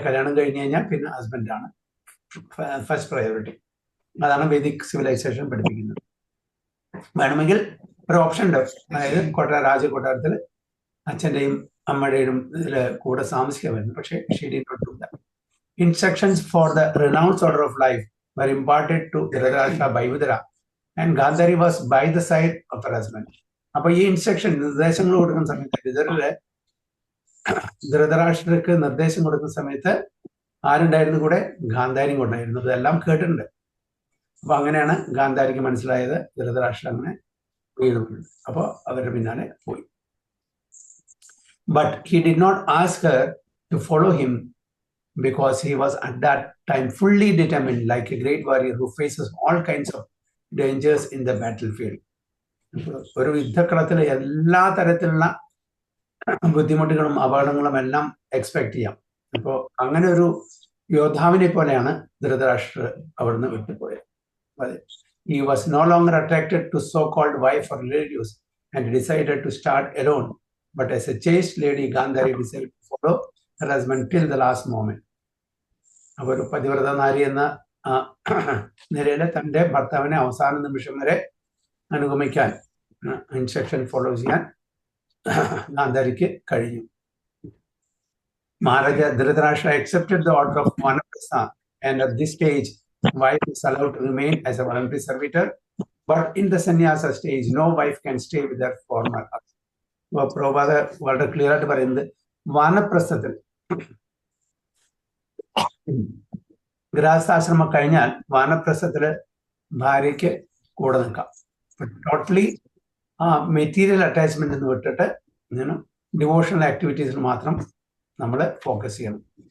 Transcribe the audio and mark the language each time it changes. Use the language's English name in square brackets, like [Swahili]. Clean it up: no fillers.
[Malayalam] കല്യാണം കഴിഞ്ഞ് കഴിഞ്ഞാൽ പിന്നെ ഹസ്ബൻഡാണ് ഫസ്റ്റ് പ്രയോറിറ്റി. അതാണ് വേദിക് സിവിലൈസേഷൻ പഠിപ്പിക്കുന്നത്. വേണമെങ്കിൽ ഒരു ഓപ്ഷൻ ഉണ്ട്, അതായത് രാജകൊട്ടാരത്തിൽ അച്ഛൻ്റെയും അമ്മയുടെയും കൂടെ താമസിക്കാമായിരുന്നു, പക്ഷേ [English] she did not do that. Instructions for the renounced order of life were imparted to Dhritarashtra by Vidura, and Gandhari was by the side of her husband. [Malayalam] അപ്പൊ ഈ ഇൻസ്ട്രക്ഷൻ, നിർദ്ദേശങ്ങൾ കൊടുക്കുന്ന സമയത്ത് ധൃതരാഷ്ട്രക്ക് നിർദ്ദേശം കൊടുക്കുന്ന സമയത്ത് ആരുണ്ടായിരുന്നു കൂടെ? ഗാന്ധാരിയും കൊണ്ടായിരുന്നു. അതെല്ലാം കേട്ടിട്ടുണ്ട്. അപ്പൊ അങ്ങനെയാണ് ഗാന്ധാരിക്ക് മനസ്സിലായത് ധൃതരാഷ്ട്രം അങ്ങനെ വീണു. അപ്പൊ അവരുടെ പിന്നാലെ പോയി. [English] But he did not ask her to follow him because he was at that time fully determined, like a great warrior who faces all kinds of dangers in the battlefield. [Malayalam] ഒരു യുദ്ധക്കളത്തിൽ എല്ലാ തരത്തിലുള്ള ബുദ്ധിമുട്ടുകളും അപകടങ്ങളും എല്ലാം എക്സ്പെക്ട് ചെയ്യാം. അപ്പോൾ അങ്ങനെ ഒരു യോദ്ധാവിനെ പോലെയാണ് ധൃതരാഷ്ട്ര അവിടുന്ന് വിട്ടുപോയത്. [English] He was no longer attracted to so-called wife or relatives and decided to start alone. But as a chaste lady, Gandhari decided to follow her husband till the last moment. [Malayalam] അവർ പതിവ്രത നാരി എന്ന നിലയിൽ തൻ്റെ ഭർത്താവിനെ അവസാന നിമിഷം വരെ അനുഗമിക്കാൻ ഇൻസ്ട്രക്ഷൻ ഫോളോ ചെയ്യാൻ ഗാന്ധാരിക്ക് കഴിഞ്ഞു. [English] Maharaja Dhritarashtra accepted the order of Vanaprastha, and at this stage, wife is allowed to remain as a voluntary servitor. But in the sannyasa stage, no wife can stay with her former husband. [Malayalam] Prabhupada വളരെ clear ആയിട്ട് പറയുന്നത്, വാനപ്രസ്ഥത്തിൽ ഗൃഹസ്ഥാശ്രമം കഴിഞ്ഞാൽ വാനപ്രസ്ഥത്തില് ഭാര്യയ്ക്ക് കൂടെ നിൽക്കാം. Totally material attachment എന്ന് വിട്ടിട്ട് ഇങ്ങനെ ഡിവോഷണൽ ആക്ടിവിറ്റീസിൽ മാത്രം നമ്മൾ ഫോക്കസ് ചെയ്യണം.